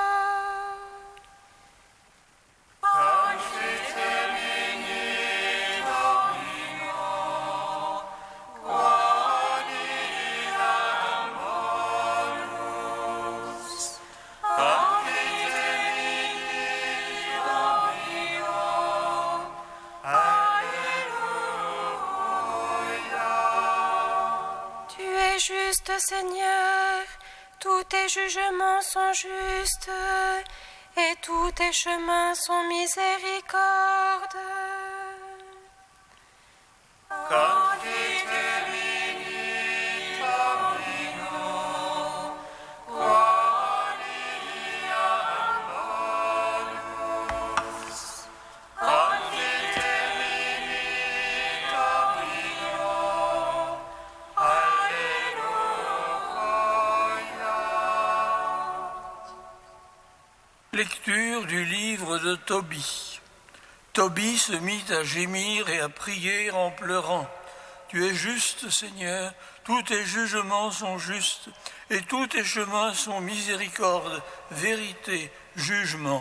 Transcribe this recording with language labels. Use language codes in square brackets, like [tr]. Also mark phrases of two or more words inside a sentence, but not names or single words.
[la] Confite mini Domino, quoniam bonus. Confite mini Domino, Alleluia. [fr] Tu es juste, Seigneur, tous tes jugements sont justes, et tous tes chemins sont miséricorde. [la] Confite mini Domino, quoniam bonus. Confite mini Domino, Alleluia. [fr] Lecture du livre de Tobie. Tobie se mit à gémir et à prier en pleurant. Tu es juste, Seigneur, tous tes jugements sont justes, et tous tes chemins sont miséricorde, vérité, jugement.